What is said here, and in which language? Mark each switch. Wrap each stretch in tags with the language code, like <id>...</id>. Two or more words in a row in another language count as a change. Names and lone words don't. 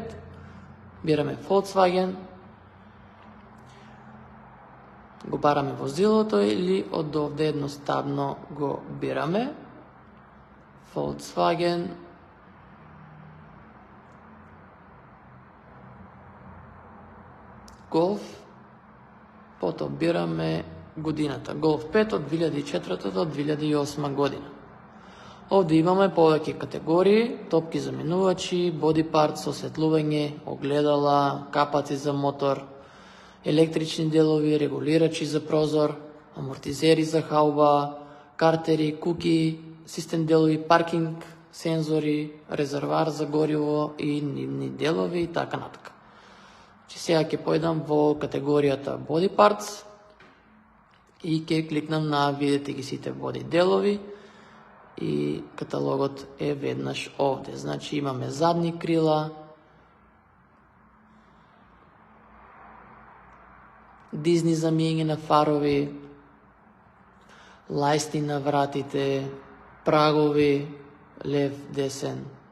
<mk>Бираме Volkswagen, го бараме возилото или од овде едноставно го бираме Volkswagen Golf, потоа бираме годината Golf 5 од 2004 до 2008 година. Овде имаме повеќе категории: топки за минувачи,</mk> <en>body parts,</en> <mk>осветлување, огледала, капаци за мотор, електрични делови, регулирачи за прозор, амортизери за хауба, картери, куки, систем делови, паркинг, сензори, резервар за гориво и нивни делови и така натака. Че сега ќе појдам во категоријата</mk> <en>body parts</en> <mk>и ќе кликнам на видите ги сите body делови и каталогот е веднаш овде. Значи имаме задни крила, дизни за миење на фарови, лајсни на вратите, прагови, лев, десен.</mk>